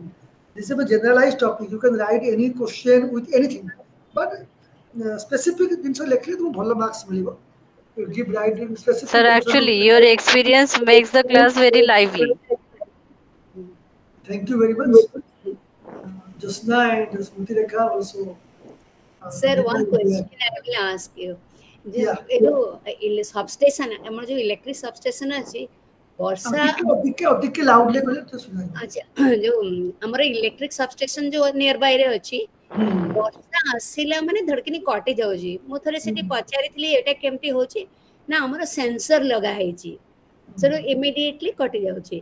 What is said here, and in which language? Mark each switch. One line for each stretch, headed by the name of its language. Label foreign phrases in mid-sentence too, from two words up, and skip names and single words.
English: This is a generalized topic. You can write any question with anything, but specific things likely to
Odia: ଭଲ marks ମିଳିବ
English: give right and specific Sir, answer. actually, your experience makes the class very lively. Thank you very much. Josna and Smriti Rekha also. Sir, one Yeah. question I will ask you. Yeah. Substation,
Odia: ଆମର ଯୋଉ
English: electric substation
Odia: ଅଛି ବର୍ଷା ଟିକେ ଲାଉଡଲି କହିଲେ ତ ଶୁଣାଯିବ। ଆଚ୍ଛା ଯୋଉ ଆମର
English: electric substation
Odia: ଯୋଉ
English: near by
Odia: ରେ ଅଛି ବର୍ଷା ଆସିଲା ମାନେ ଧଡକିନି କଟି ଯାଉଛି। ମୁଁ ଥରେ ସେଠି ପଚାରିଥିଲି ଏଟା କେମିତି ହଉଛି ନା ଆମର ସେନ୍ସର ଲଗା ହେଇଛି ସେଠୁ ଇମିଡିଏଟଲି କଟି ଯାଉଛି।